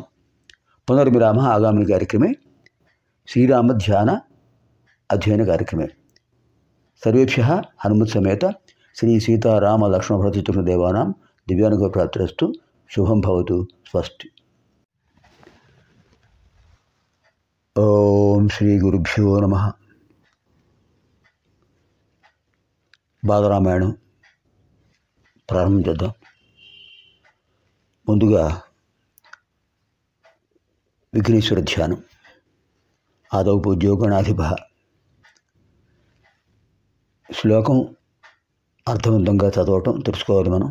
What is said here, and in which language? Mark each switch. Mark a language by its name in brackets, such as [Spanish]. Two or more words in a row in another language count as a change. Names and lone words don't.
[Sanskrit] पुनर्मिलामः आगामिनि कार्यक्रमे श्रीरामध्यान अध्ययनकार्यक्रमे। सर्वेभ्यः हनुमत्समेत श्री सीताराम लक्ष्मणभरतचतुर्देवानां दिव्यानुग्रहप्राप्तिरस्तु। शुभं भवतु। स्वस्ति। ओम श्री गुरुभ्यो नमः। [Telugu] బాలరామాయణం ప్రారంభం చేద్దాం. ముందుగా విఘ్నేశ్వర ధ్యానం. [Sanskrit] ఆదౌ పూజ్యో గణాధిపః. [Telugu] శ్లోకం అర్థవంతంగా చదవటం తెలుసుకోవాలి మనం.